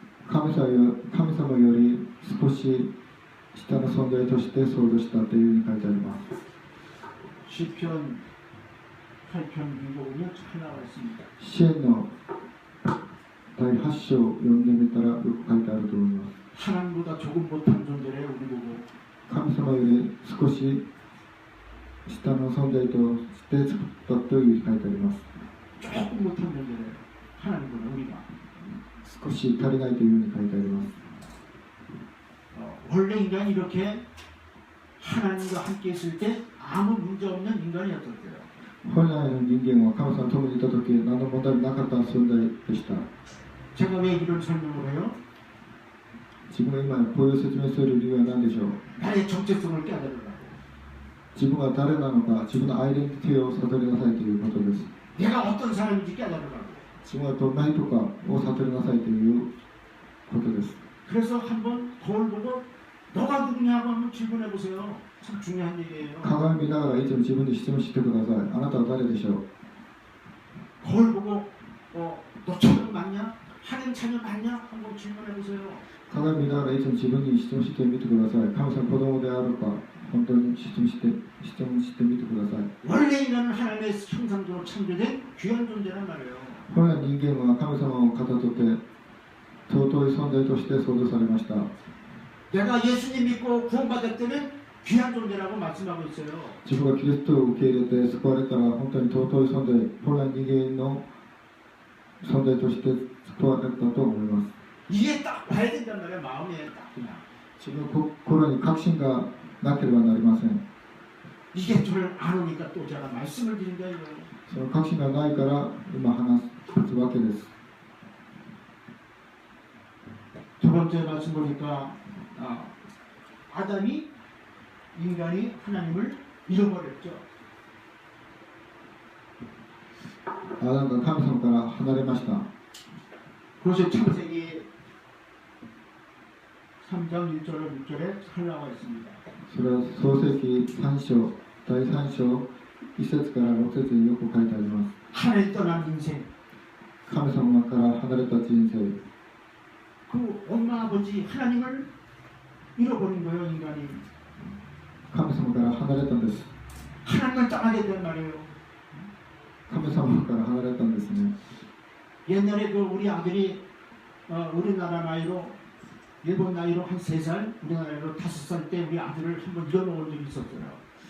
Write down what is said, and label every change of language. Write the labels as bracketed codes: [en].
[ja] 神様より少し下の存在として創造したというふうに書いてあります。 [ko] 시편 8편 읽어보면 잘 나와 있습니다. [ja] 詩篇の第8章を読んでみたらよく書いてあると思います。 [ko] 하나님보다 조금 못한 존재래요. 우리 보고 [ja] 神様より少し下の存在として作ったというふうに書いてあります。 [ko] 조금 못한 존재래요. 하나님보다 우리가 [ja] 少し足りないというふうに書いてあります。 [ko] 원래 인간이 이렇게 하나님과 함께 있을 때 아무 문제 없는 인간이었었어요. [ja] 本来の人間は神様と共にいたとき何の問題もなかった存在でした。 [ko] 제가 왜 이런 설명을 해요? [ja] 自分が今こういう説明する理由は何でしょう。 [ko] 나의 정체성을 깨달으라고. [ja] 自分が誰なのか、自分のアイデンティティを悟りなさいということです。 [ko] 내가 어떤 사람인지 깨달으라고. [ja] 自分はどんな人かを悟りなさいということです。 [ko] 그래서 한번 거울 보고 너가 누구냐고 한번 질문해 보세요. 참 중요한 얘기예요. [ja] 鏡見ながらいつも自分に質問してください。あなたは誰でしょう。 [ko] 거울 보고 너 천국 맞냐? 하나님 자녀 맞냐? 한번 질문해 보세요. [ja] 鏡見ながらいつも自分に質問してみてください。神様子供であるか、本当に質問してみてください。 [ko] 원래 인간은 하나님의 형상대로 창조된 귀한 존재란 말이에요. [ja] 本来人間は神様をかたどって尊い存在として創造されました。 [ko] 내가 예수님 믿고 구원받을 때는 귀한 존재라고 말씀하고 있어요. [ja] 自分がキリストを受け入れて救われたら本当に尊い存在、本来人間の存在として救われたと思います。 [ko] 이게 딱 와야 된단 말이에요. 마음에 딱 그냥. [ja] 自分の心に確信がなければなりません。 [ko] 이게 저를 안 오니까 또 제가 말씀을 드린다 이거예요. [ja] その確信がないから今話すわけです。 [ko] 두 번째 말씀 보니까 아담이 인간이 하나님을 잃어버렸죠. [ja] アダムが神様から離れました。 [ko] 그것이 창세기 3장 1절 6절에 잘 나와 있습니다. [ja] それは創世記3章第3章1節から6節によく書いてあります。 [ko] 하나님 떠난 인생. [ja] 神様から離れた人生。 [ko] 그 엄마 아버지 하나님을 잃어버린 거예요. 인간이. [ja] 神様から離れたんです。 [ko] 하나님을 떠나게 된 말이에요. [ja] 神様から離れたんですね。 [ko] 옛날에 그 우리 아들이 우리나라 나이로 일본 나이로 한 3살, 우리나라 나이로 5살 때 우리 아들을 한번 잃어놓은 적이 있었어요.